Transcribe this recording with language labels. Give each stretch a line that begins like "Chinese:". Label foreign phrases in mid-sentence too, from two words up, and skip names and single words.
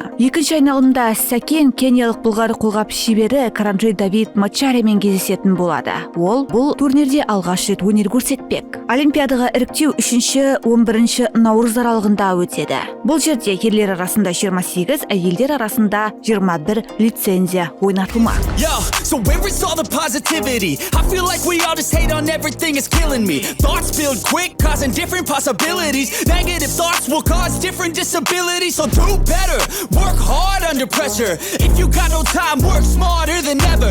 Kazakh: Екінші айналымда Сәкен кениялық былғары қолғап шебері Каранджи Давид Мачаремен кездесетін болады. Ол бұл турнирде алғаш рет өнер көрсетпек. Олимпиадаға іріктеу 3-11 наурыз аралығында өтеді. Бұл жерде ерлер арасында 28, әйелдер арасында 21 лицензия ойнатылмақ.
English: I feel like we all just hate on everything, it's killing me. Thoughts build quick, causing different possibilities. Negative thoughts will cause different disabilities. So do better, work hard under pressure. If you got no time, work smarter than ever.